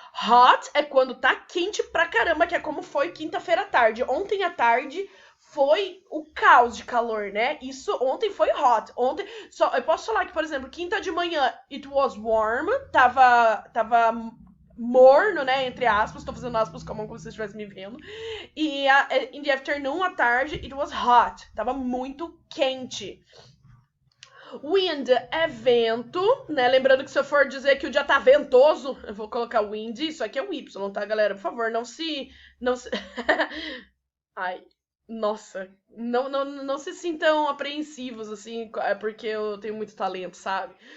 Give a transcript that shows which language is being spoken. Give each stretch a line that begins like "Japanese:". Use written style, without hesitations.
Portuguese: Hot é quando tá quente pra caramba, que é como foi quinta-feira à tarde. Ontem à tarde foi o caos de calor, né? Isso ontem foi hot. Ontem, eu posso falar que, por exemplo, quinta de manhã
English: it was warm,
Portuguese: tava morno, né? Entre aspas, tô fazendo aspas como se vocês estivessem me vendo. E
English: in the afternoon,
Portuguese: à tarde,
English: it was hot,
Portuguese: tava muito quente. Wind é vento, né? Lembrando que se eu for dizer que o dia tá ventoso, eu vou colocar wind, isso aqui é o Y, tá, galera? Por favor, não se... Ai, nossa, não se sintam apreensivos, assim, porque eu tenho muito talento, sabe?